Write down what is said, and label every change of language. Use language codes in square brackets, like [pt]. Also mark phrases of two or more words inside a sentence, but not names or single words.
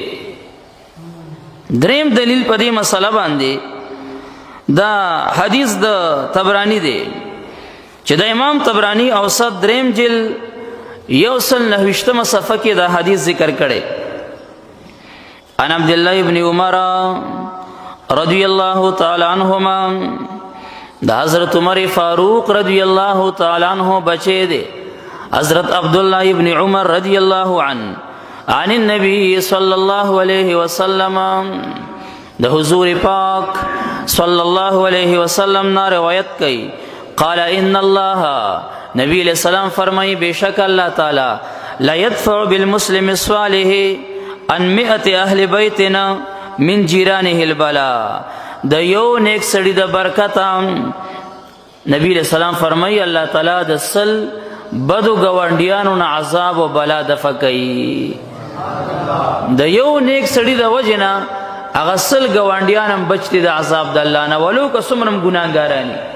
[ps] دریم دلیل په دې مسله باندې دا حدیث د طبرانی دی چې د امام طبرانی اوسط دریم جلد 129 صفحه کې دا حدیث ذکر کړي. [ar] ان عبد الله ابن عمر رضی الله تعالی عنهما، [ps] دا حضرت عمر فاروق [ar] رضی اللہ تعالی عنہ [ps] بچے دے. [ar] حضرت عبداللہ ابن عمر رضی اللہ عنہ عن النبی صلی اللہ علیہ وسلم، [ps] دا حضور پاک [ar] صلی اللہ علیہ وسلم [ps] نا روایت کی، [ar] قال ان اللہ، [ps] نبی علیہ السلام فرمائی [ur] بے شک [ar] اللہ تعالی لا يدفع بالمسلم الصالح عن 100 اہل بیتنا من جیرانه البلاء، [ps] د یو نیک سړي د برکته نبی علیہ السلام فرمایي الله تعالی د سل بدو ګاونډیانو نه عذاب او بلا دفع کوي. د یو نیک سړي د وجه نه هغه سل ګاونډیان هم بچ دي د عذاب د الله نه، ولو که څومره هم ګناهګاراني.